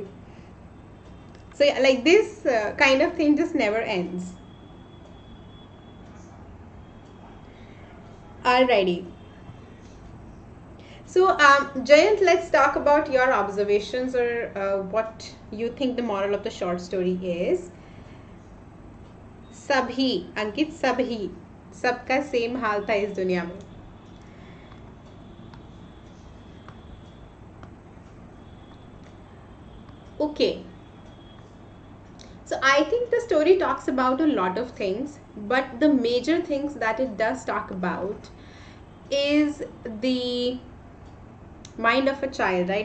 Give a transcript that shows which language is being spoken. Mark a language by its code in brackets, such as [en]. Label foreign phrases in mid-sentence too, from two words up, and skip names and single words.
[en] So yeah, like this kind of thing just never ends. Alrighty. So Jayant, let's talk about your observations, or what you think the moral of the short story is. [hi] सबही, अंकित, सबही, सबका सेम हाल था इस दुनिया में. [en] Okay. So I think the story talks about a lot of things, but the major things that it does talk about is the mind of a child, right?